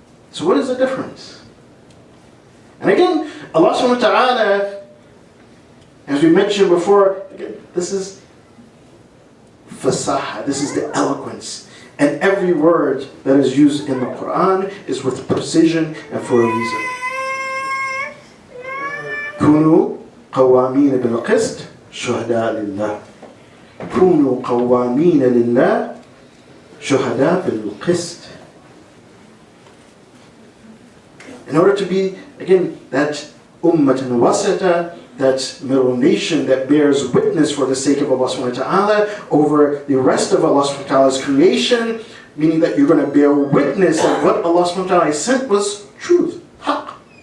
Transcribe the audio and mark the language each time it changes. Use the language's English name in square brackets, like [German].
[English] So what is the difference? And again, Allah subhanahu wa ta'ala, as we mentioned before, again, this is fasaha, this is the eloquence. And every word that is used in the Quran is with precision and for a reason. [Arabic] كونوا قوامين بالقسط شهداء لله. كونوا قوامين لله شهداء بالقسط. [English] In order to be, again, that ummatan wasata, that middle nation that bears witness for the sake of Allah subhanahu wa ta'ala over the rest of Allah subhanahu wa ta'ala's creation, meaning that you're going to bear witness that what Allah subhanahu wa ta'ala sent was truth, haqq.